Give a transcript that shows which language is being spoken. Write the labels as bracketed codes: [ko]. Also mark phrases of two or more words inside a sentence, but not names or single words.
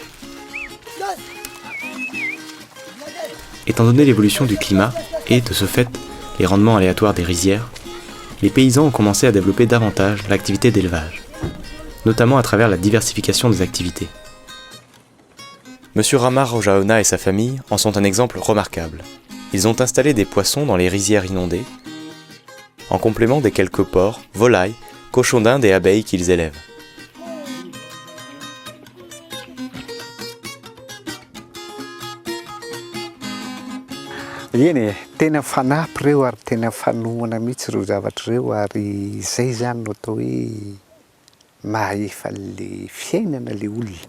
[fr] Étant donné l'évolution du climat et, de ce fait, les rendements aléatoires des rizières, les paysans ont commencé à développer davantage l'activité d'élevage, notamment à travers la diversification des activités. Monsieur Ramar Rojaona et sa famille en sont un exemple remarquable. Ils ont installé des poissons dans les rizières inondées, en complément des quelques porcs, volailles, cochons d'Inde et abeilles qu'ils élèvent. [mg] Eny tena fanampy reo ary tena fanohana mihitsy reo zavatra reo ary izay zany no atao hoe mahefa le fiainana le olona.